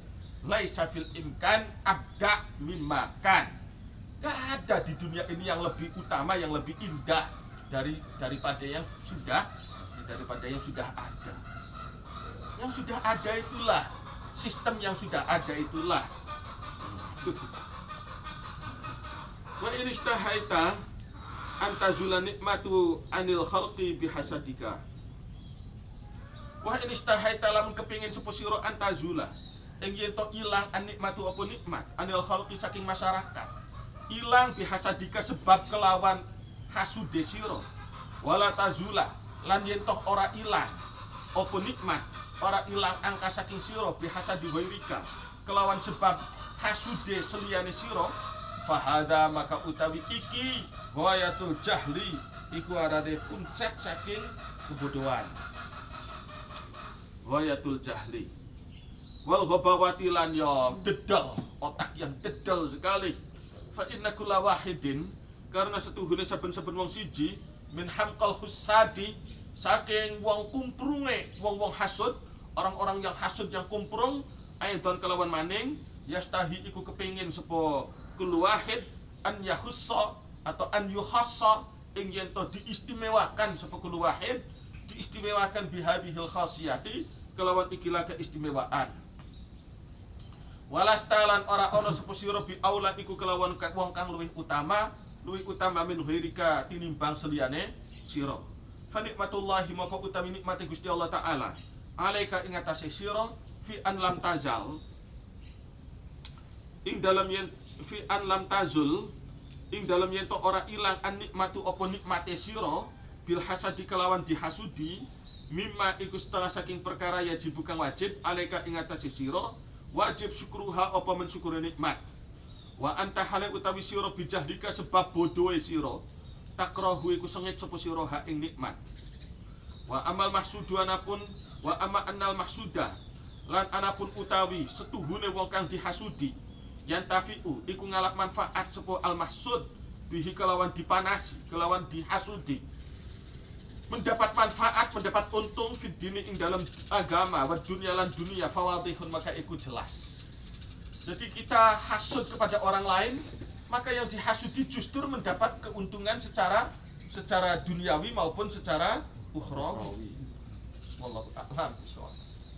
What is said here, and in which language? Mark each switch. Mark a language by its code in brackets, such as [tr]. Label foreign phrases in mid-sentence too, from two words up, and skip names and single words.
[ar] ليس في الإمكان أبدع مما كان. [id] Gak ada di dunia ini yang lebih utama, yang lebih indah daripada yang sudah ada. Yang sudah ada itulah sistem, yang sudah ada itulah. [ar] وإن اشتهيت أن تزول النعمة عن الخلق بحسدك. وإن اشتهيت [jv] lamun kepingin supaya sira antazula ing yen to ilang [ar] النعمة [jv] apa nikmat [ar] عن الخلق [jv] saking masyarakat. Ilang bihasadika sebab kelawan hasude sira. [ar] ولا تزول [jv] lan yen toh ora ilang apa nikmat, ora ilang angka saking sira [ar] بحسد غيرك [jv] kelawan sebab hasude seliyane sira, fahada maka utawi iki [ar] غاية الجهل, [jv] iku arane puncak saking kebodohan. [ar] غاية الجهل والغباوة [jv] lan yo dedal, [id] otak yang dedal sekali. [ar] فإن كل واحد, [jv] karena setuhune saben-saben wong siji [ar] من حمقى الحساد [jv] saking wong kumprunge wong-wong hasud, [id] orang-orang yang hasud yang [jv] kumprung aidon kelawan maning yastahi iku kepingin sapa [ar] كل واحد أن يخص [jv] atau [ar] أن يخص [jv] ing yen to diistimewakan sapa [ar] كل واحد, [jv] diistimewakan [ar] بهذه الخاصية [jv] kelawan ikilah keistimewaan. Walastalan ora ana sapa sira [ar] بأولى [jv] iku kelawan wong kang luwih utama [ar] من غيرك [jv] tinimbang seliyane sira. [ar] فنعمة الله [jv] maka utawi nikmate Gusti Allah taala alaika ing atase sira [ar] في أن لم تزل [jv] ing dalam yen [ar] في أن لم تزل [jv] ing dalam yen to ora ilang [ar] النعمة [jv] apa nikmate sira [ar] بالحسد [jv] kelawan dihasudi mimma iku setengah saking perkara yajib kang wajib alaika ing atase sira wajib syukruha apa mensyukuri nikmat [ar] وأنت [jv] hale utawi sira bijahlika sebab bodohe sira takrahu iku sengit sapa sira ha ing nikmat [ar] وأما المحسود [jv] anapun [ar] وأما أن المحسود [jv] lan anapun utawi setuhune wong kang dihasudi yang tafi'u iku ngalap manfaat sapa [ar] المحسود به [jv] kelawan dipanasi kelawan dihasudi [id] mendapat manfaat mendapat untung [ar] في الدين [jv] ing dalam agama [ar] والدنيا [jv] lan dunia fawadihun maka iku jelas. [id] Jadi kita hasud kepada orang lain maka yang dihasudi justru mendapat keuntungan secara duniawi maupun secara ukhrawi. [ar] والله أعلم بالصواب.